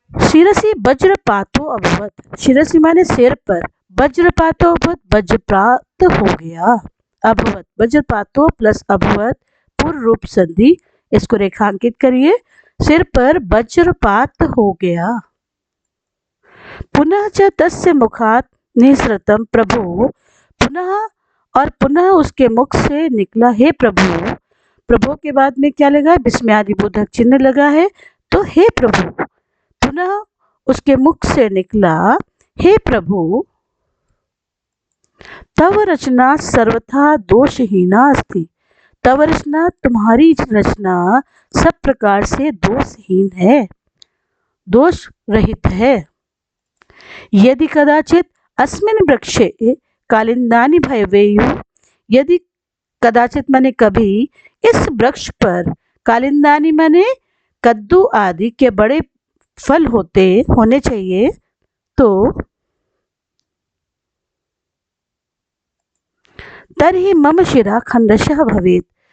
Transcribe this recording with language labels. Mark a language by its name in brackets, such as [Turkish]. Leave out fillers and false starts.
[Sanskrit] शिरसी वज्रपातो अभवत। [Hindi] शिरसी माने सिर पर, वज्रपातो अभवत वज्रपात हो गया। अभवत वज्रपातो प्लस अभवत पूर्व रूप संधि, इसको रेखांकित करिए। सिर पर वज्रपात हो गया। [Sanskrit] पुनः च तस्य मुखात् निःसृतम प्रभो। [Hindi] पुनः और पुनः उसके मुख से निकला, हे प्रभु। प्रभु के बाद में क्या लगा? विस्मयादि बोधक चिन्ह लगा है, तो हे प्रभु। पुनः उसके मुख से निकला, हे प्रभु। [Sanskrit] तव रचना सर्वथा दोषहीना अस्ति। [Hindi] तव रचना, तुम्हारी रचना सब प्रकार से दोषहीन है, दोष रहित है। [Sanskrit] यदि कदाचित अस्मिन् वृक्षे कालिंदानि भवेयुः। [Hindi] यदि कदाचित माने कभी, इस वृक्ष पर, कालिंदानि माने कद्दू आदि के बड़े फल होने चाहिए, तो [Sanskrit] तर्हि मम शिरा खंडशः भवेत्।